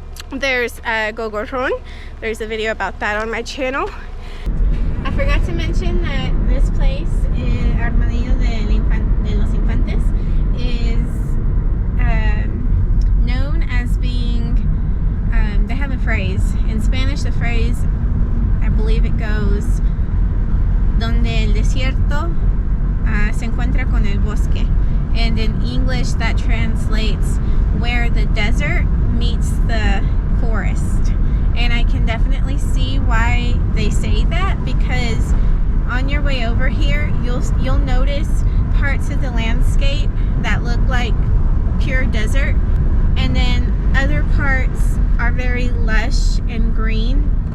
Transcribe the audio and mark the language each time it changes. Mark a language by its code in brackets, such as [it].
[en] There's Gogorron. There's a video about that on my channel. I forgot to mention that this place, Armadillo de los Infantes, is known as being, they have a phrase. In Spanish, the phrase, I believe it goes, [es] donde el desierto se encuentra con el bosque. [en] And in English, that translates where the desert meets the forest. And I can definitely see why they say that, because on your way over here, you'll notice parts of the landscape that look like pure desert, and then other parts are very lush and green.